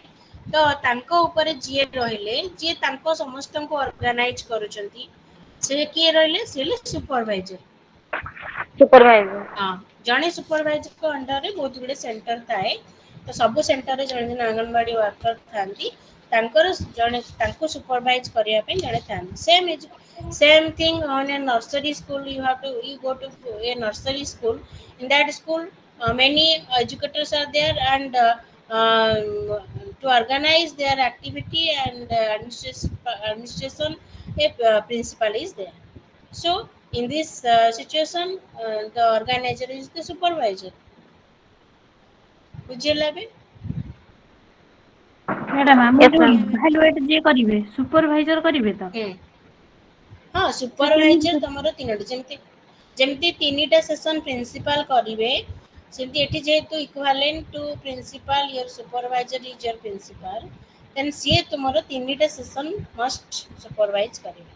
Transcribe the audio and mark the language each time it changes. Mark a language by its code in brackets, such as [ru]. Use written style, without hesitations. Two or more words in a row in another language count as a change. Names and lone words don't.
[or] ତ ତାଙ୍କ ଉପରେ ଯିଏ ରହିଲେ, ଯିଏ ତାଙ୍କ ସମସ୍ତଙ୍କୁ ଅର୍ଗାନାଇଜ କରୁଛନ୍ତି, ସେ କିଏ ରହିଲେ? ସେ ହେଲେ ସୁପରଭାଇଜର। ସୁପରଭାଇଜର। ହଁ, ଜଣେ [en] supervisorଙ୍କ underରେ [or] ବହୁତ ଗୁଡେ ସେଣ୍ଟର ଥାଏ। ତ ସବୁ ସେଣ୍ଟରରେ ଜଣେ ଜଣେ ଅଙ୍ଗନବାଡି ୱାର୍କର ଥାନ୍ତି। ତାଙ୍କର ଜଣେ ତାଙ୍କୁ ସୁପରଭାଇଜ କରିବା ପାଇଁ ଜଣେ ଥାନ୍ତି। [en] Same thing on a nursery school. You go to a nursery school. In that school, many educators are there, and to organize their activity and administration, a principal is there. So in this situation, the organizer is the supervisor. [or] ବୁଝିହେଲା ଏବେ? ମ୍ୟାଡାମ ଆମର ୟେସ୍ ଯୋଉ ମ୍ୟାମ୍। ଇଭାଲୁଏଟ ଯିଏ କରିବେ, ସୁପରଭାଇଜର କରିବେ ତ? ହୁଁ, ହଁ, ସେ କେମିତି ସୁପରଭାଇଜର ତମର ତିନୋଟି, ଯେମିତି ଯେମିତି ତିନିଟା [en] session principal [or] କରିବେ, ସେମିତି ଏଠି ଯେହେତୁ [en] equivalent to principal, your supervisor is your principal, then [or] ସିଏ ତୁମର ତିନିଟା [en] session must supervise [or] କରିବେ।